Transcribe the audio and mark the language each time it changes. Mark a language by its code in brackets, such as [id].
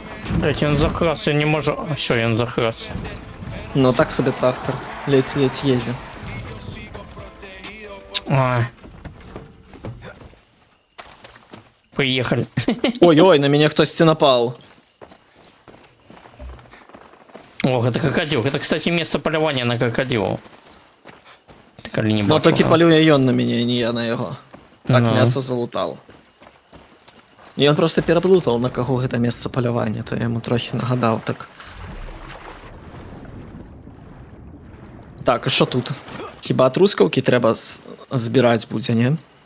[uk] Блять, він захрас, я не можу. А що він захрас? Ну, так собі трактор. Ледь їздить. А. Поїхали. Ой-ой, на мене хтось напал. [ru] Ох, это крокодил. Это, кстати, место полювання на крокодилов. [uk] Ти коли не Ну, бачив, таки да? полює він на мене, не я на його. Так, Ну. м'ясо залутав. І він просто переплутав, на кого це місце полювання, то я йому трохи нагадав так. Так, і що тут? Хіба трускавки треба збирати буде, ні?